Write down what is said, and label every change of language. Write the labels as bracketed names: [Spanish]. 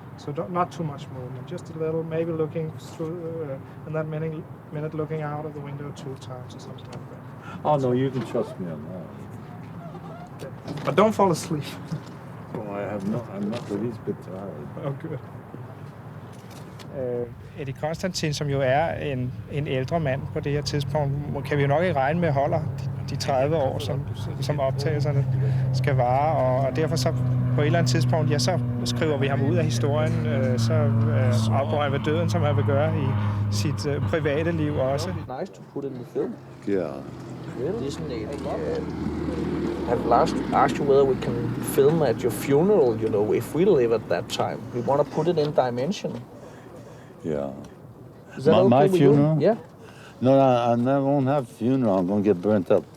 [English] So not too much movement, just a little, maybe looking through, and that minute looking out of the window 2 times or something like that. Oh no, you can trust me on that. Okay. But don't fall asleep. Oh, I'm not the least bit tired. Oh, good. [Danish] Eddie Constantine, som jo er en ældre mand på det her tidspunkt, kan vi jo nok ikke regne med holder de 30 år, som optagelserne skal vare, og derfor så på et eller andet tidspunkt, så skriver vi ham ud af historien, så afgår han ved døden, som han vil gøre i sit private liv også. [English] Nice to put in the film. Yeah. Really? Isn't it? I've last asked you whether we can film at your funeral, you know, if we live at that time. We want to put it in dimension. Yeah. Is that okay my with funeral? You? Yeah. No, I won't have a funeral. I'm going to get burnt up.